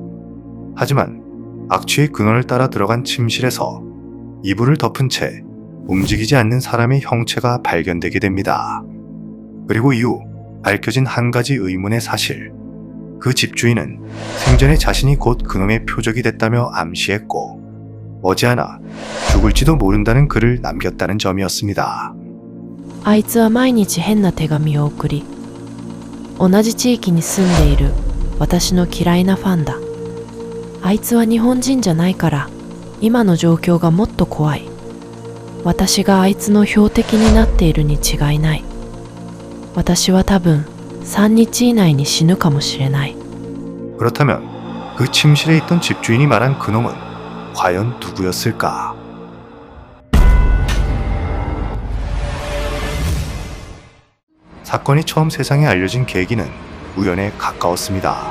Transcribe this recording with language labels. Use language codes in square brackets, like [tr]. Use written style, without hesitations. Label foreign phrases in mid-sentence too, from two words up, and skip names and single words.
[ko] 하지만 악취의 근원을 따라 들어간 침실에서 이불을 덮은 채 움직이지 않는 사람의 형체가 발견되게 됩니다. 그리고 이후 밝혀진 한 가지 의문의 사실. 그 집주인은 생전에 자신이 곧 그놈의 표적이 됐다며 암시했고 머지않아 죽을지도 모른다는 글을 남겼다는 점이었습니다. [ja] あいつは毎日変な手紙を送り、同じ地域に住んでいる私の嫌いなファンだ。あいつは日本人じゃないから、今の状況がもっと怖い。私があいつの標的になっているに違いない。私は多分3日以内に死ぬかもしれない。 [ko] 그렇다면 그 침실에 있던 집주인이 말한 그놈은 과연 누구였을까? 사건이 처음 세상에 알려진 계기는 우연에 가까웠습니다.